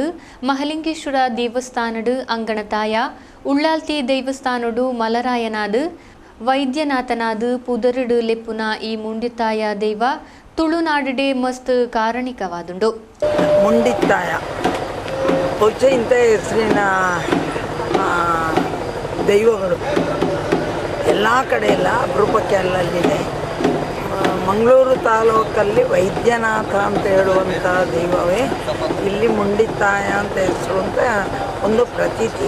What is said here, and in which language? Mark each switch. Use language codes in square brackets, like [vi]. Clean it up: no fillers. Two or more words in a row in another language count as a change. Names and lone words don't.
[tcy] ಮಹಲಿಂಗೇಶ್ವರ ದೇವಸ್ಥಾನಡು ಅಂಗಣತಾಯ ಉಳ್ಳಾಲ್ತಿ ದೇವಸ್ಥಾನಡು ಮಲರಾಯನಾದು ವೈದ್ಯನಾಥನಾದು ಪುದರುಡು ಲೆಪ್ಪುನ ಈ ಮುಂಡಿತಾಯ ದೈವ ತುಳುನಾಡುಡೆ ಮಸ್ತ್ ಕಾರಣಿಕವಾದುಂಡು. [kn] ಮುಂಡಿತಾಯ ಇಂಥ ಹೆಸರಿನ ದೈವಗಳು ಎಲ್ಲ ಕಡೆ ಎಲ್ಲ ಅಪರೂಪಕ್ಕೆ ಅಲ್ಲಲ್ಲಿದೆ. ಮಂಗಳೂರು ತಾಲೂಕಲ್ಲಿ ವೈದ್ಯನಾಥ ಅಂತ ಹೇಳುವಂಥ ದೈವವೇ ಇಲ್ಲಿ ಮುಂಡಿತಾಯ ಅಂತ ಹೆಸರು ಅಂತ ಒಂದು ಪ್ರತೀತಿ.